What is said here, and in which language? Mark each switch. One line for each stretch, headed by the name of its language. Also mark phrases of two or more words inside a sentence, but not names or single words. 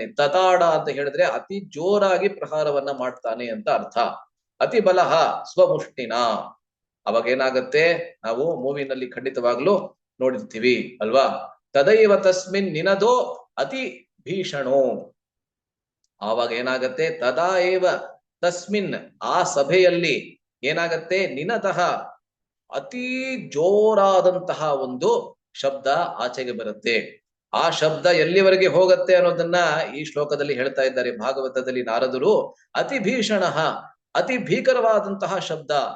Kannada: ತತಾಡ ಅಂತ ಹೇಳಿದ್ರೆ ಅತಿ ಜೋರಾಗಿ ಪ್ರಹಾರವನ್ನ ಮಾಡ್ತಾನೆ ಅಂತ ಅರ್ಥ.
Sanskrit: ಅತಿ ಬಲಹ ಸ್ವಮುಷ್ಟಿನ.
Kannada: ಅವಾಗ ಏನಾಗತ್ತೆ, ನಾವು ಮೂವಿನಲ್ಲಿ ಖಂಡಿತವಾಗ್ಲೂ ನೋಡಿರ್ತೀವಿ ಅಲ್ವಾ?
Sanskrit: ತದೈವ ತಸ್ಮಿನ್ ನಿನದೋ ಅತಿ ಭೀಷಣೋ.
Kannada: ಆವಾಗ ಏನಾಗತ್ತೆ,
Sanskrit: ತದಾ ಏವ ತಸ್ಮಿನ್,
Kannada: ಆ ಸಭೆಯಲ್ಲಿ ಏನಾಗತ್ತೆ, ನಿನತಃ ಅತಿ ಜೋರಾದಂತಹ ಒಂದು ಶಬ್ದ ಆಚೆಗೆ ಬರುತ್ತೆ. ಆ ಶಬ್ದ ಎಲ್ಲಿವರೆಗೆ ಹೋಗುತ್ತೆ ಅನ್ನೋದನ್ನ ಈ ಶ್ಲೋಕದಲ್ಲಿ ಹೇಳ್ತಾ ಇದ್ದಾರೆ ಭಾಗವತದಲ್ಲಿ ನಾರದರು. ಅತಿ ಭೀಷಣ, ಅತಿ ಭೀಕರವಾದಂತಹ ಶಬ್ದ.